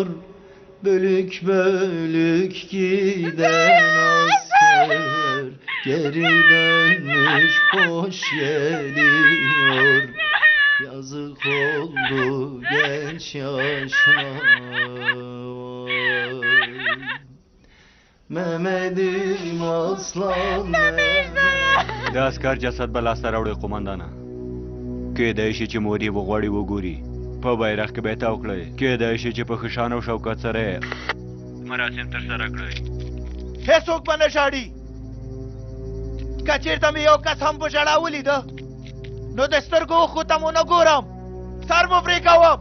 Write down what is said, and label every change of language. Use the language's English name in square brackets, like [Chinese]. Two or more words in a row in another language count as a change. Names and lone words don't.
[Turkish] Bölük bölük giden asker geri dönmüş boş geliyor. Yazık oldu genç yaşına. Mehmet'im aslan [Pashto] د عسکر جسد به لاسته راوړی قومندانه. کېدای شي چې مور یې وغواړي وګوري. په بیرغ کې به یې تاو کړئ. کېدای شي چې په ښه شان او شوکت سره یې مراسم ترسره کړئ. هېڅوک به نه ژاړي. که چېرته مې یو کس هم په ژړا ولیده نو د سترګو اوښکو ته مو نه ګورم، سر مو پرې کوم.